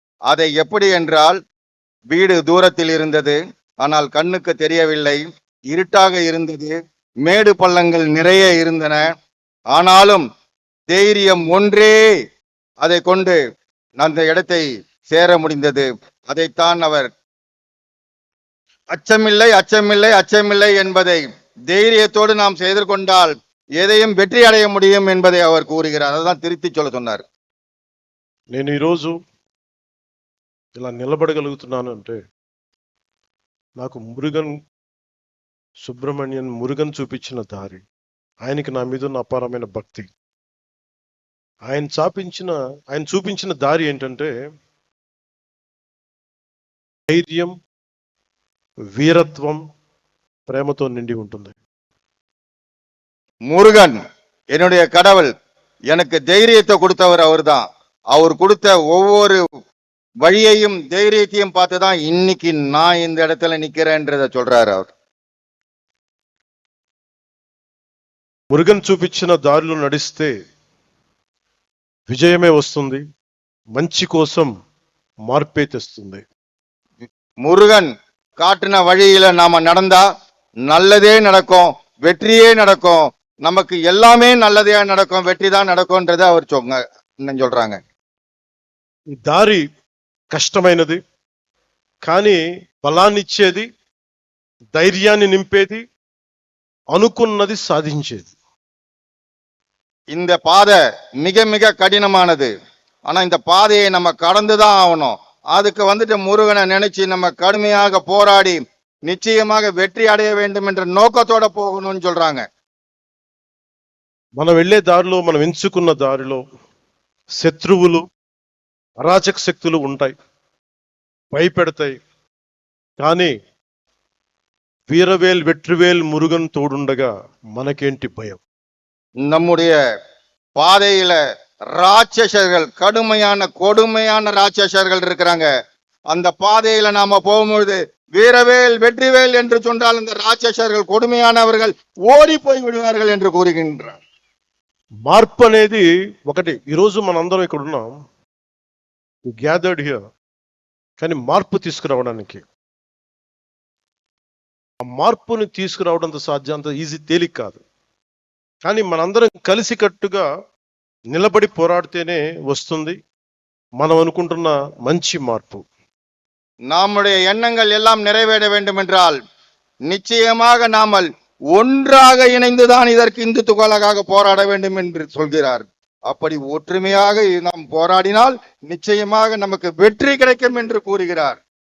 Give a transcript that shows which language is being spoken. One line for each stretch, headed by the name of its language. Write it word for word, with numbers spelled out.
Tamil: அதை எப்படி என்றால், வீடு தூரத்தில் இருந்தது, ஆனால் கண்ணுக்கு தெரியவில்லை, இருட்டாக இருந்தது, மேடு பள்ளங்கள் நிறைய இருந்தன, ஆனாலும் தைரியம் ஒன்றே அதை கொண்டு அந்த இடத்தை சேர முடிந்தது. அதைத்தான் அவர் அச்சமில்லை அச்சமில்லை அச்சமில்லை என்பதை தைரியத்தோடு நாம் செய்திருக்கொண்டால் எதையும் வெற்றி அடைய முடியும் என்பதை அவர் கூறுகிறார். அதுதான் திருத்தி சொல்ல சொன்னார்.
Telugu: నేను ఈరోజు ఇలా నిలబడగలుగుతున్నాను అంటే నాకు మురుగన్ సుబ్రహ్మణ్యన్ మురుగన్ చూపించిన దారి, ఆయనకి నా మీద ఉన్న అపారమైన భక్తి, ఆయన చాపించిన ఆయన చూపించిన దారి ఏంటంటే ధైర్యం, వీరత్వం, ప్రేమతో నిండి ఉంటుంది.
Tamil: முருகன் என்னுடைய கடவுள், எனக்கு தைரியத்தை கொடுத்தவர் அவர்தான். அவர் கொடுத்த ஒவ்வொரு வழியையும் தைரியத்தையும் பார்த்து தான் இன்னைக்கு நான் இந்த இடத்துல நிக்கிறேன்றத சொல்றாரு அவர்.
Telugu: మురుగన్ చూపించిన దారిలో నడిస్తే విజయమే వస్తుంది, మంచి కోసం మార్పే తెస్తుంది.
Tamil: முருகன் காட்டின வழியில நாம நடந்தா நல்லதே நடக்கும், வெற்றியே நடக்கும், நமக்கு எல்லாமே நல்லதே நடக்கும், வெற்றி தான் நடக்கும்ன்றதை அவர் சொங்க இன்னும் சொல்றாங்க.
Telugu: ఈ దారి కష్టమైనది, కానీ బలాన్నిచ్చేది, ధైర్యాన్ని నింపేది, అనుకున్నది సాధించేది.
Tamil: இந்த பாதை மிக மிக கடினமானது, ஆனா இந்த பாதையை நம்ம கடந்துதான் ஆகணும். அதுக்கு வந்துட்டு முருகனை நினைச்சு நம்ம கடுமையாக போராடி நிச்சயமாக வெற்றி அடைய வேண்டும் என்ற நோக்கத்தோட போகணும்னு சொல்றாங்க.
Telugu: మనం వెళ్ళే దారిలో, మనం ఎంచుకున్న దారిలో శత్రువులు, అరాచక శక్తులు ఉంటాయి, భయపెడతాయి. కానీ వీరవేల్ వెట్రివేల్ మురుగన్ తోడుండగా మనకేంటి భయం?
Tamil: நம்முடைய பாதையில ராட்சசர்கள், கடுமையான கொடுமையான ராட்சசர்கள் இருக்கிறாங்க. அந்த பாதையில நாம போகும்பொழுது வீரவேல் வெற்றிவேல் என்று சொன்னால் அந்த ராட்சசர்கள் கொடுமையானவர்கள் ஓடி போய் விடுவார்கள் என்று கூறுகின்றார்.
Telugu: మార్పు అనేది ఒకటి. ఈరోజు మనందరం ఇక్కడ ఉన్నాం,
English: gathered here,
Telugu: కానీ మార్పు తీసుకురావడానికి, ఆ మార్పుని తీసుకురావడం అంత సాధ్యం, అంత ఈజీ తేలిక కాదు. కానీ మనందరం కలిసికట్టుగా నిలబడి పోరాడితేనే వస్తుంది మనం అనుకుంటున్న మంచి మార్పు.
Tamil: நம்முடைய எண்ணங்கள் எல்லாம் நிறைவேற வேண்டும் என்றால் நிச்சயமாக நாமல் ஒன்றாக இணைந்துதான் இதற்கு இந்து துகளாக போராட வேண்டும் என்று சொல்கிறார். அப்படி ஒற்றுமையாக நாம் போராடினால் நிச்சயமாக நமக்கு வெற்றி கிடைக்கும் என்று கூறுகிறார்.